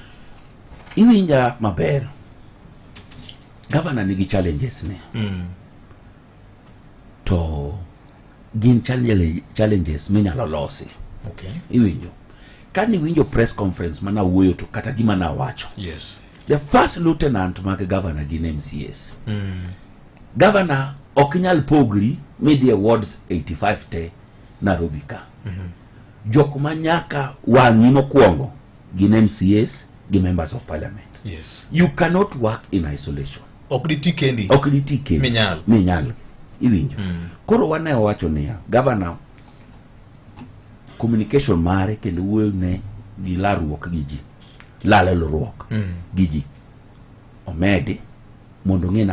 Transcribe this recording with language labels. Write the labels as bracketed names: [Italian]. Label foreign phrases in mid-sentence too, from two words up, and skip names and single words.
[Luo (Kenya and Tanzania)] iwinja maber governor nigi challenges ne to gin challenges minyalo losi iwinjo kani winjo [English] press conference [Luo (Kenya and Tanzania)] mana wuoyo to kata gima na wacho [English] the first lieutenant [Luo (Kenya and Tanzania)] mag governor gin MCAs governor okinyal pogri media wards 85 te Nairobi ka jok manyaka wangi mokwongo gin MCAs gi [English] members of parliament you cannot work in isolation [Luo (Kenya and Tanzania)] okditi kendi minyal iwinjo koro wane wacho niya [English] governor communication [Luo (Kenya and Tanzania)] mare kendo wuoyo ne gi laruok gi ji lalelruok gi ji omedi mondo ng'e